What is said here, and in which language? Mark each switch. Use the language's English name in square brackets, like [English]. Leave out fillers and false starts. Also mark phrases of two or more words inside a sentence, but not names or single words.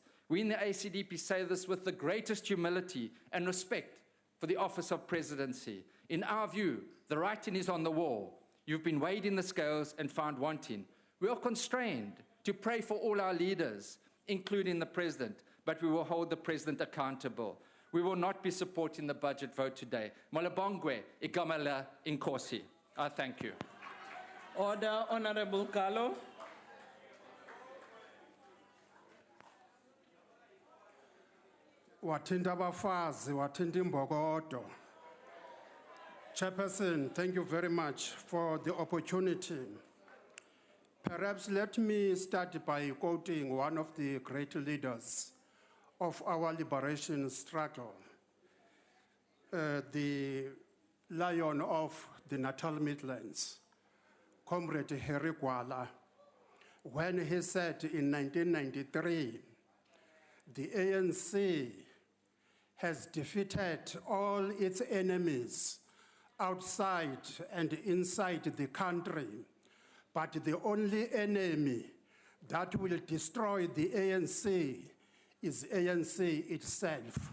[English] We in the ACDP say this with the greatest humility and respect for the office of presidency. In our view, the writing is on the wall. You've been weighed in the scales and found wanting. We are constrained to pray for all our leaders, including the President, but we will hold the President accountable. We will not be supporting the budget vote today. [Zulu] Malabongwe, ikamala inkosi. [English] I thank you. Order, Honourable Gallo. [Zulu] Wathinta abafazi, wathinta imbokodo. [English] Chairperson, thank you very much for the opportunity. Perhaps let me start by quoting one of the great leaders of our liberation struggle, the lion of the Natal Midlands, Comrade Harry Gwala, when he said in 1993, the ANC has defeated all its enemies outside and inside the country, but the only enemy that will destroy the ANC is ANC itself.